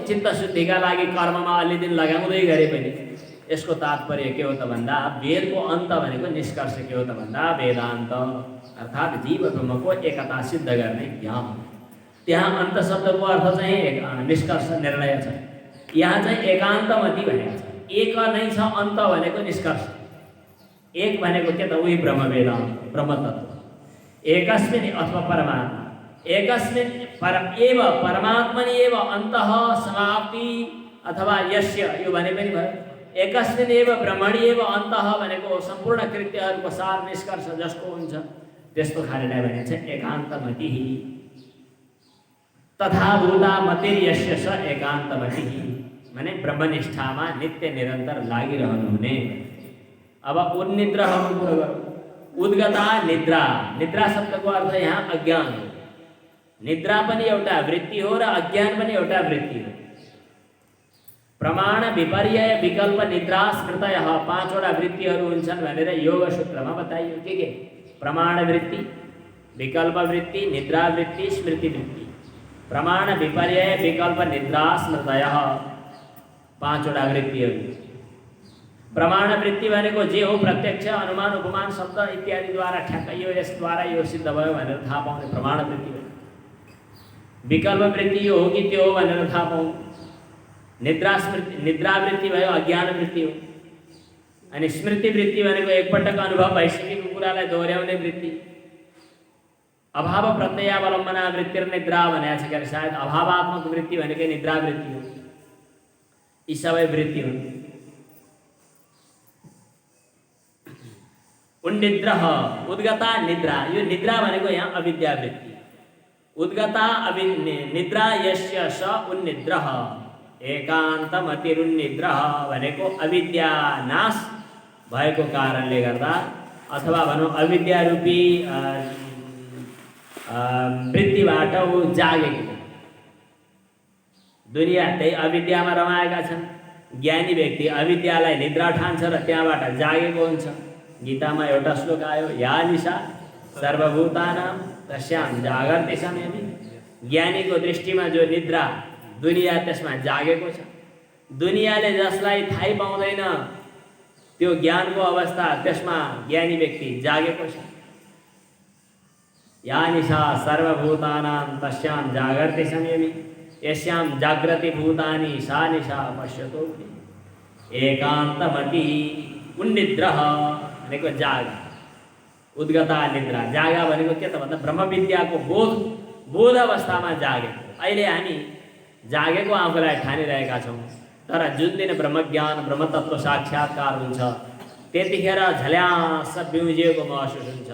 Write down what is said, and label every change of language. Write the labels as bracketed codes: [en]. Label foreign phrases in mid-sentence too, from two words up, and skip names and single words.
[ne] चित्तशुद्धिका लागि कर्ममा अलि दिन लगाउँदै गरे पनि यसको तात्पर्य के हो त भन्दा वेदको अन्त भनेको निष्कर्ष के हो त भन्दा वेदान्त अर्थात् जीव ब्रह्मको एकता सिद्ध गर्ने ज्ञान। त्यहाँ अन्त शब्दको अर्थ चाहिँ निष्कर्ष, निर्णय छ। यहाँ चाहिँ एकान्तमति भनेको छ। एक नै छ, अन्त भनेको निष्कर्ष। एक भनेको के त? उही ब्रह्म वेदान्त, ब्रह्मतत्त्व। [sa] एकस्मिन् [ne] अथवा परमात्मा, [sa] एकस्मिन् एव परमात्मनि एव अन्तः समाप्ति अथवा यस्य, [ne] यो भने पनि भयो। [sa] एकस्मिन् एव ब्रह्मणि एव अन्तः [ne] भनेको सम्पूर्ण कृत्यहरूको सार निष्कर्ष जसको हुन्छ त्यस्तो खानेलाई भनिन्छ एकान्तमतिः। [sa] तथा भूता मतिर्यस्य स एकान्तमतिः, [ne] माने ब्रह्मनिष्ठामा नित्य निरन्तर लागिरहनु हुने। अब उन्निद्राहको कुरा गरौँ। [sa] उद्गता निद्रा, [ne] निद्रा शब्दको अर्थ यहाँ अज्ञान हो। निद्रा पनि एउटा वृत्ति हो र अज्ञान पनि एउटा वृत्ति हो। [sa] प्रमाण विपर्यय विकल्प निद्रा स्मृतयः, [ne] 5वटा वृत्तिहरू हुन्छन् भनेर योग सूत्रमा बताइयो। के? प्रमाण वृत्ति, विकल्प वृत्ति, निद्रा वृत्ति, स्मृति वृत्ति। [sa] प्रमाण विपर्यय विकल्प निद्रा स्मृतयः, [ne] 5वटा वृत्तिहरू। प्रमाण वृत्ति भनेको जे हो प्रत्यक्ष, अनुमान, उपमान, शब्द इत्यादिद्वारा ठ्याक्क यो यसद्वारा यो सिद्ध भयो भनेर थाहा पाउने प्रमाण वृत्ति हो। विकल्प वृत्ति यो हो कि त्यो हो भनेर थाहा पाउनु। निद्रा वृत्ति भयो अज्ञान वृत्ति हो। अनि स्मृति वृत्ति भनेको एकपटक अनुभव भइसकेको कुरालाई दोहोऱ्याउने वृत्ति। [sa] अभाव प्रत्ययावलम्बना वृत्तिर्निद्रा [ne] भनेको छ। के सायद अभावात्मक वृत्ति भनेकै निद्रा वृत्ति हो। यी सबै वृत्ति हुन्। उन्निद्रः, [sa] उद्गता निद्रा, [ne] यो निद्रा भनेको यहाँ अविद्या वृत्ति। [sa] उद्गता निद्रा यस्य स उन्निद्रः, एकान्तमतिरुन्निद्रः [ne] भनेको अविद्या नाश भएको कारणले गर्दा अथवा भनौँ अविद्या रूपी वृत्तिबाट ऊ जागेको। दुनिया त्यही अविद्यामा रमाएका छन्। ज्ञानी व्यक्ति अविद्यालाई निद्रा ठान्छ र त्यहाँबाट जागेको हुन्छ। गीतामा एउटा श्लोक आयो, [sa] या निशा सर्वभूतानां तस्यां जागर्ति संयमी। [ne] ज्ञानीको दृष्टिमा जो निद्रा दुनिया त्यसमा जागेको छ। दुनियाँले जसलाई थाहै पाउँदैन त्यो ज्ञानको अवस्था, त्यसमा ज्ञानी व्यक्ति जागेको छ। [sa] या निशा सर्वभूतानां तस्यां जागर्ति संयमी यस्यां जागृति भूतानि सा निशा पश्यतो एकान्तमति उन्निद्रः [ne] भनेको जागा, [sa] उद्गता निद्रा। [ne] जागा भनेको के त भन्दा ब्रह्म विद्याको बोध अवस्थामा जागेको। अहिले हामी जागेको आफूलाई ठानिरहेका छौँ, तर जुन दिन ब्रह्मज्ञान ब्रह्मतत्व साक्षात्कार हुन्छ त्यतिखेर झल्यास बिउजिएको महसुस हुन्छ।